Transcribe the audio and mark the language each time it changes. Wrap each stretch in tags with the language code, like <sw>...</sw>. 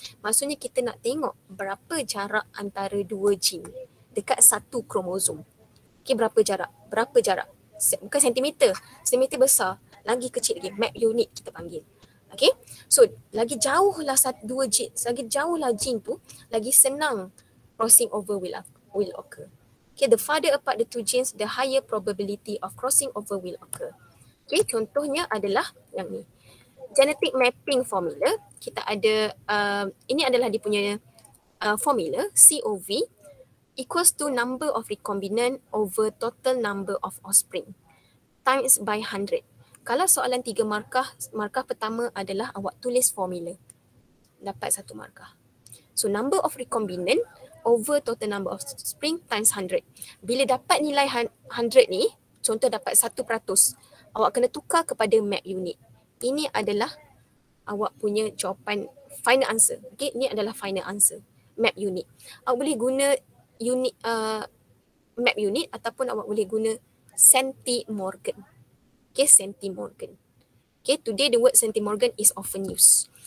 <ms>Maksudnya kita nak tengok berapa jarak antara dua gene dekat satu kromosom. Okay, berapa jarak? Berapa jarak? Bukan sentimeter. Sentimeter besar. Lagi kecil lagi. Map unit kita panggil. Okay. So, lagi jauhlah dua gene, lagi jauhlah gene tu, lagi senang</ms> <en>crossing over will occur. Okay, the farther apart the two genes, the higher probability of crossing over will occur.</en> <ms>Okay, contohnya adalah yang ni.</ms> <en>Genetic mapping formula,</en> <ms>kita ada, ini adalah dia punya formula,</ms> <en>COV equals to number of recombinant over total number of offspring times by 100.</en> <ms>Kalau soalan 3 markah, markah pertama adalah awak tulis formula. Dapat 1 markah.</ms> <en>So, number of recombinant over total number of offspring times 100.</en> <ms>Bila dapat nilai 100 ni, contoh dapat 1%, awak kena tukar kepada map unit. Ini adalah awak punya jawapan final answer. Okay, ini adalah final answer. Map unit. Awak boleh guna unit map unit ataupun awak boleh guna centimorgan. Okay, centimorgan.</ms> <en>Okay, today the word centimorgan is often used.</en>